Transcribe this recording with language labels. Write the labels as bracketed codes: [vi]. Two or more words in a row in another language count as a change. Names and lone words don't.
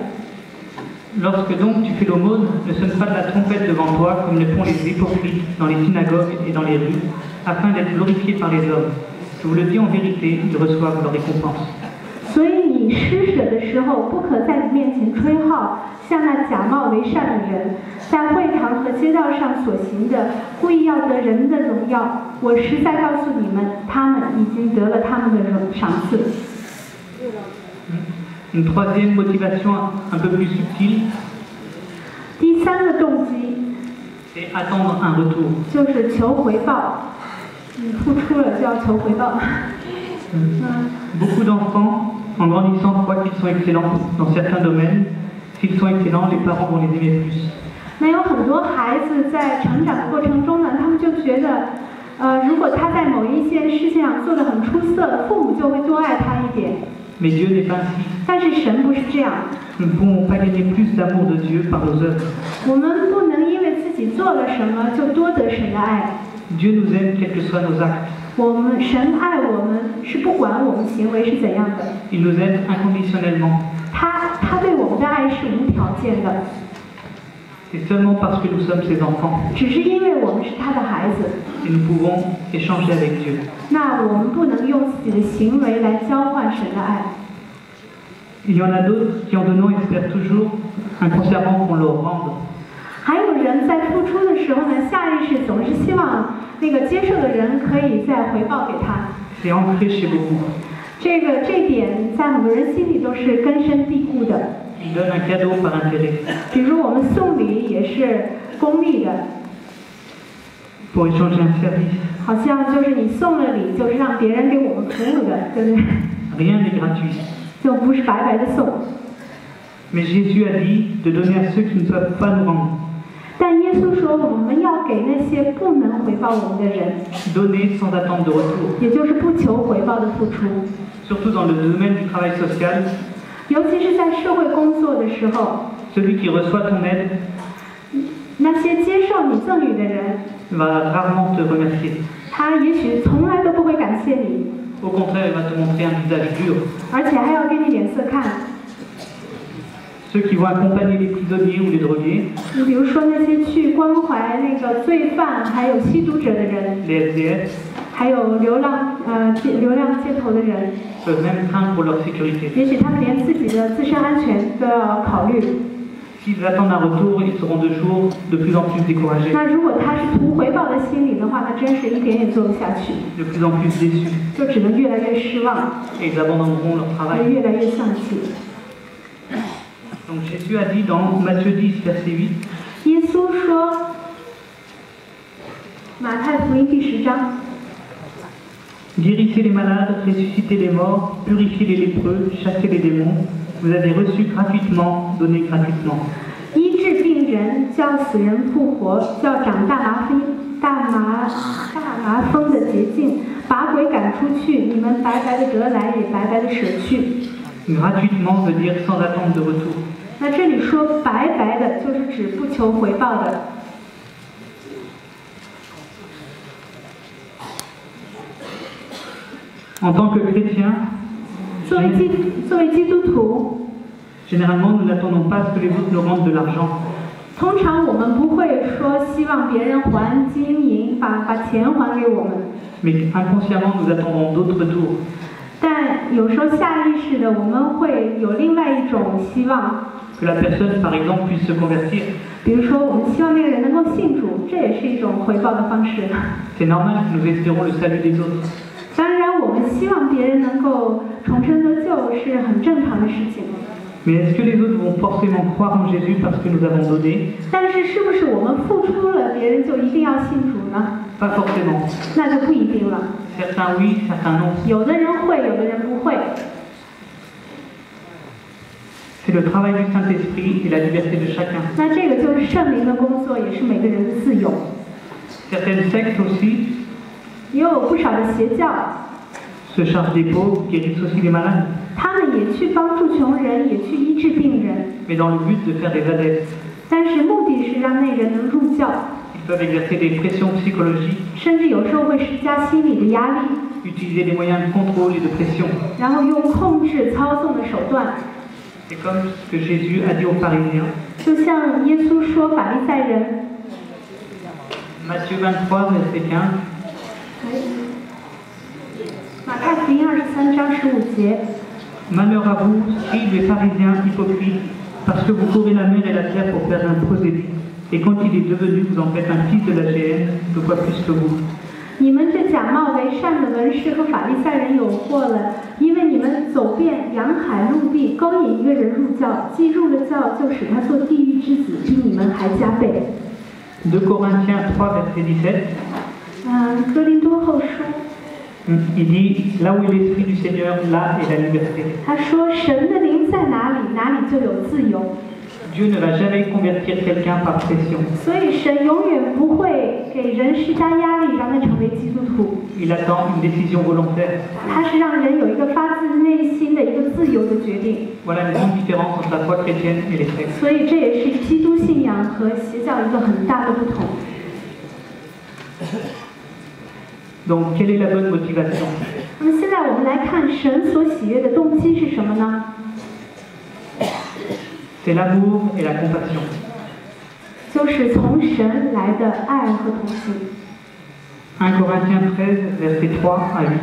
[fr] Lorsque donc tu fais l'aumône, ne sonne pas de la trompette devant toi comme le font les hypocrites dans les synagogues et dans les rues, afin d'être glorifiés par les hommes. Je vous le dis en vérité, ils reçoivent leur récompense. [zh] 所以你施舍的时候，不可在你面前吹号，像那假冒为善的人，在会堂和街道上所行的，故意要得人的荣耀。我实在告诉你们，他们已经得了他们的赏赐。 [fr] Une troisième motivation un peu plus subtile, [zh] 第三个动机 [fr] c'est attendre un retour. [zh] 就是求回报，你付出了就要求回报。 [fr] Beaucoup d'enfants, en grandissant, croient qu'ils sont excellents dans certains domaines. S'ils sont excellents, les parents vont les aimer plus. [zh] 那有很多孩子在成长的过程中呢，他们就觉得，如果他在某一件事情上做得很出色，父母就会多爱他一点。 [fr] Mais Dieu n'est pas ainsi. [zh] 但是神不是这样， [fr] Nous ne pouvons pas gagner plus d'amour de Dieu par nos œuvres. [zh] 我们不能因为自己做了什么就多得神的爱。 [fr] Dieu nous aime quels que soient nos actes. [zh] 神爱我们是不管我们行为是怎样的， [fr] Il nous aime inconditionnellement. [zh] 他对我们的爱是无条件的， [fr] C'est seulement parce que nous sommes ses enfants [zh] 只是因为我们是他的孩子。 [fr] et nous pouvons échanger avec Dieu. [zh] 那我们不能用自己的行为来交换神的爱。 [fr] Il y en a d'autres qui en donnant espèrent toujours inconsciemment qu'on leur rende. [zh] 还有人在付出的时候呢，下意识总是希望那个接受的人可以再回报给他。 [fr] C'est ancré chez beaucoup. [zh] 这点在很多人心里都是根深蒂固的。 [fr] Ils donnent un cadeau par intérêt. [zh] 比如我们送礼也是功利的， [fr] Pour échanger un service. [zh] 好像就是你送了礼，就是让别人给我们服务的，对不对？ [fr] Rien n'est gratuit. [zh] 就不是白白的送。 [fr] Mais Jésus a dit de donner à ceux qui ne peuvent pas nous rendre. [zh] 但耶稣说，我们要给那些不能回报我们的人， [fr] Donner sans attendre de retour. [zh] 也就是不求回报的付出。 [fr] Surtout dans le domaine du travail social, [zh] 尤其是在社会工作的时候， [fr] celui qui reçoit ton aide [zh] 那些接受你赠予的人， [fr] va rarement te remercier. [zh] 他也许从来都不会感谢你， [fr] Au contraire, il va te montrer un visage dur. [zh] 而且还要给你脸色看。 [fr] Ceux qui vont accompagner les prisonniers ou les drogués, [zh] 你比如说那些去关怀那个罪犯，还有吸毒者的人， [fr] les SDF, [zh] 还有流浪街头的人， [fr] peuvent même craindre pour leur sécurité. [zh] 也许他们连自己的自身安全都要考虑。 [fr] S'ils attendent un retour, ils seront de jour de plus en plus découragés, [zh] 那如果他是图回报的心理的话，那真是一点也做不下去， [fr] de plus en plus déçus, [zh] 就只能越来越失望， [fr] et ils abandonneront leur [zh] 会 [fr] travail. [zh] 越来越丧气。 [fr] Donc Jésus a dit dans Matthieu 10, verset 8, [zh] 耶稣说，马太福音第10章， [fr] guérissez les malades, ressuscitez les morts, purifiez les lépreux, chassez les démons. Vous avez reçu gratuitement, donnez gratuitement. [zh] 医治病人，叫死人复活，叫长大麻风的洁净，把鬼赶出去。你们白白的得来，也白白的舍去。 [fr] Gratuitement veut dire sans attente de retour. [zh] 那这里说白白的，就是指不求回报的。 [fr] En tant que chrétien, [zh] 作为基督徒， [fr] généralement nous n'attendons pas à ce que les autres nous rendent de l'argent. [zh] 通常我们不会说希望别人还金银，把钱还给我们。 [fr] Mais inconsciemment nous attendons d'autres retours. [zh] 但有时候下意识的，我们会有另外一种希望， [fr] Que la personne, par exemple, puisse se convertir. [zh] 比如说我们希望那个人能够信主，这也是一种回报的方式。 [fr] C'est normal que nous espérons le salut des autres. [zh] 当然，我们希望别人能够重生得救是很正常的事情。 [fr] Mais est-ce que les autres vont forcément croire en Jésus parce que nous avons donné? [zh] 但是，是不是我们付出了，别人就一定要信主呢？ [fr] Pas forcément. [zh] 那就不一定了。 [fr] Certains oui, certains non. [zh] 有的人会，有的人不会。 [fr] C'est le travail du Saint-Esprit et la liberté de chacun. [zh] 那这个就是圣灵的工作，也是每个人的自由。 [fr] Certaines sectes aussi [zh] 也有不少的邪教， [fr] se chargent des pauvres, guérissent aussi les malades, [zh] 他们也去帮助穷人，也去医治病人， [fr] mais dans le but de faire des adeptes. [zh] 但是目的是让那人能入教， [fr] Ils peuvent exercer des pressions psychologiques, [zh] 甚至有时候会施加心理的压力， [fr] utiliser des moyens de contrôle et de pression. [zh] 然后用控制、操纵的手段， [fr] C'est comme ce que Jésus a dit aux pharisiens. [zh] 就像耶稣说法利赛人， [fr] Matthieu 23, verset 15. [zh] 马太福音23章15节。 [fr] Malheur à vous, scribes et pharisiens hypocrites, parce que vous courez la mer et la terre pour faire un prosélyte. Et quand il est devenu, vous en faites un fils de la géhenne, 2 fois plus que vous. [zh] 你们这假冒为善的文士和法利赛人有祸了，因为你们走遍洋海陆地，勾引一个人入教，既入了教，就使他做地狱之子，比你们还加倍。 [fr] 2 Corinthiens 3, verset 17. [zh] 哥林多后书， [fr] Il dit, là où est l'Esprit du Seigneur, là est la liberté. [zh] 他说神的灵在哪里，哪里就有自由。 [fr] Dieu ne va jamais convertir quelqu'un par pression. [zh] 所以神永远不会给人施加压力，让他成为基督徒。 [fr] Il attend une décision volontaire. [zh] 他是让人有一个发自内心的一个自由的决定。 [fr] Voilà une grande différence entre la foi chrétienne et les sectes. [zh] 所以这也是基督信仰和邪教一个很大的不同。 [fr] Donc, quelle est la bonne motivation? [zh] 那么现在我们来看神所喜悦的动机是什么呢？ [fr] C'est l'amour et la compassion. [zh] 就是从神来的爱和同情。 [fr] 1 Corinthiens 13, versets 3 à 8.